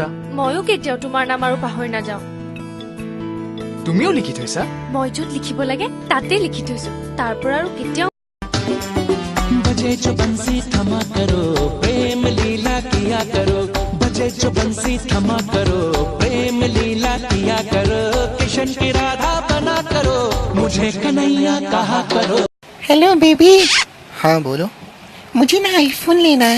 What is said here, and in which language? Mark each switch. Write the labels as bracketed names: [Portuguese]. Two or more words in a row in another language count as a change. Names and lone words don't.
[Assamese] ময়ো কেতিয়াও তোমাৰ নাম আৰু পাহৰি নাযাওঁ। তুমিও লিখি থৈছা? মই য'ত লিখিব লাগে তাতে লিখি থৈছো, তাৰ পৰা আৰু কেতিয়াও। [Hindi] बजे जो बंसी थमा करो, प्रेम लीला किया करो, बजे जो बंसी थमा करो, प्रेम लीला किया करो, किशन की राधा बना करो, मुझे कन्हैया कहा करो। [English] Hello baby. [Hindi] हाँ बोलो। मुझे ना आईफोन लेना है।